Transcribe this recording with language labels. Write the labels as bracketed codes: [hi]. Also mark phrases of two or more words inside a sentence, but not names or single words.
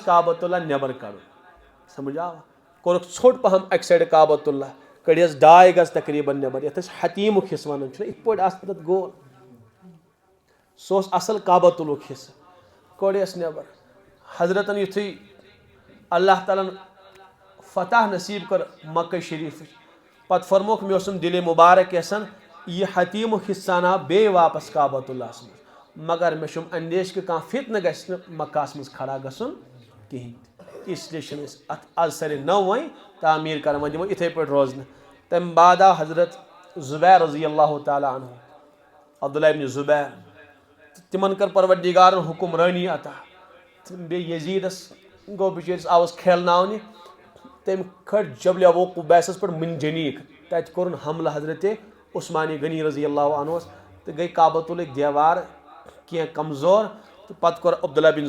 [ks] کعبۃ اللہ نٮ۪بر کڑُن سمجھ آوا کوٚرُکھ ژھوٚٹ پہم اکہِ سایڈٕ کعبۃ اللہ کڑیس 2.5 گز تقریٖباً نٮ۪بر یتھ أسۍ حتیٖمُک حصہٕ ونان چھِنہ یِتھ پٲٹھۍ آسان تتھ گول سُہ اوس اصل کعبۃ اللہُک حصہٕ کوٚڑیس نٮ۪بر حضرتن یُتھُے اللہ تعالیٰ ہن فتح نصیٖب کٔر مکہ شریٖفٕچ پتہٕ فرموکھ مےٚ اوسُم دِلِ مُبارک یژھان یہ حتیم حصہ نا بے واپس کعبۃ اللہ مگر مے چھم اندیش کہ کان فتنہ گژھِ نہٕ مکہس منٛز کھڑا گژھُن کہین [ur] اس لیے [ks] چھِنہٕ أسۍ اتھ آز سارے نو وۄنۍ تعمیٖر کران وۄنۍ دِمو یِتھے پٲٹھۍ روزنہٕ تمہِ بعد آو حضرت زبیر [ar] رضی اللہ تعالیٰ عنہ [ks] عبداللہ ابن زبیر تمن کر پروردگارن حکمرانی عطا بیٚیہِ یزیدس گوٚو بِچٲرِس آوس کھیلناونہِ تٔمۍ کھٔٹۍ جبل ابو قبیسس پٮ۪ٹھ منجنیٖک تتہِ کوٚرُن حملہٕ حضرت عثمانی غنی [ar] رضی اللہ عنہس [ks] تہٕ گٔے کعبۃ اللہٕکۍ دیوار کینٛہہ کمزور تہٕ پتہٕ کوٚر عبداللہ بن